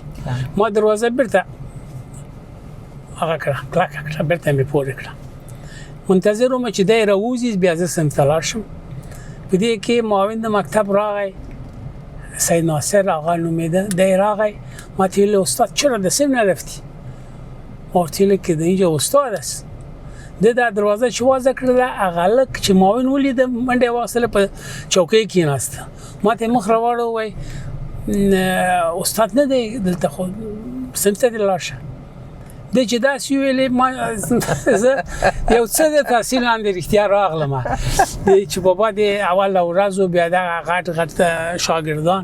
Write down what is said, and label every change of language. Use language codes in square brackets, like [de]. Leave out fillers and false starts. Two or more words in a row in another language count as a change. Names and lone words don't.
[ps] ما دروازه بیرته هغه کړه کلکه کړه، بیرته مې پورې کړه. منتظر وم چې دی راوځي بیا زه صنف ته لاړ شم. په دې کې معاون د مکتب راغی، سید ناصر آقا نومیده، دی راغی. ما ته ویل [fa] استاد چرا در صنف نرفتی؟ [ps] ما ورته ویل [fa] که اینجا استاد است. [ps] د دروازه چې وازه کړله هغه هلک چې معاون ولیده منډه یې واخیستله، په چوکۍ کېناسته. ما ته یې مخ راواړو، وایي استاد نه دی دلته، خو صنف ته دې لاړ شه. دی چې داسې ویلې زه یو څه د تحصیل لاندې رښتیا راغلم چې بابا د اوله ورځ و بیا دغه غټ غټ شاګردان.